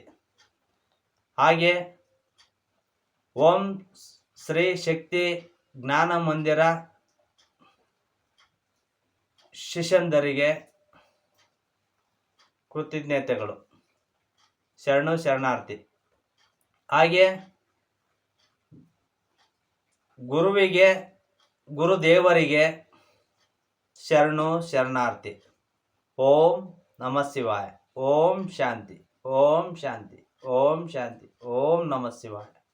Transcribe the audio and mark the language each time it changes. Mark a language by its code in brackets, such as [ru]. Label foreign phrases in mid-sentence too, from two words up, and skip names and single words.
[kn] ಹಾಗೆ ಓಂ ಶ್ರೀ ಶಕ್ತಿ ಜ್ಞಾನ ಮಂದಿರ ಶಿಷ್ಯಂದರಿಗೆ ಕೃತಜ್ಞತೆಗಳು, ಶರಣಾರ್ಥಿ. ಹಾಗೆ ಗುರುದೇವರಿಗೆ ಶರಣಾರ್ಥಿ. [sa] ಓಂ ನಮಃ ಶಿವಾಯ. ಓಂ ಶಾಂತಿ, ಓಂ ಶಾಂತಿ, ಓಂ ಶಾಂತಿ, ಓಂ ನಮಃ ಶಿವಾಯ.